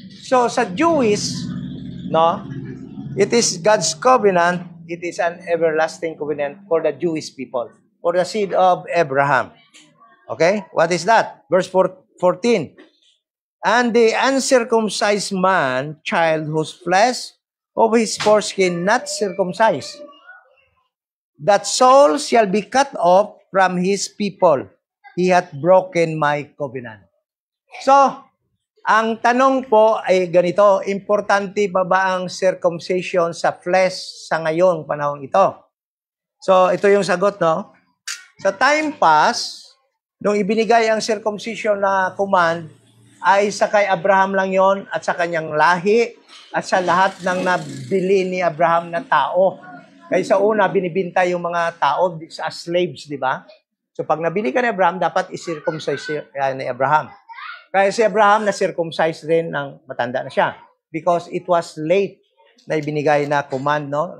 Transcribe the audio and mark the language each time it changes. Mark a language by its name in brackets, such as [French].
[Filipino] So sa [English] Jewish, no, it is God's covenant, it is an everlasting covenant for the Jewish people, for the seed of Abraham. Okay? What is that? Verse 14. And the uncircumcised man, child whose flesh of his foreskin not circumcised, that soul shall be cut off from his people. He hath broken my covenant. [Filipino] So, ang tanong po ay ganito, importante pa ba ang circumcision sa flesh sa ngayong panahon ito? So, ito yung sagot, no? Sa time pass, nung ibinigay ang circumcision na command, ay sa kay Abraham lang yon at sa kanyang lahi at sa lahat ng nabili ni Abraham na tao. Kaya sa una, binibinta yung mga tao [English] as slaves, [Filipino] di ba? So pag nabili ka ni Abraham, dapat i-circumcise ni Abraham. Kaya si Abraham na-circumcise rin ng matanda na siya. [English] Because it was late [Filipino] na ibinigay na command, no?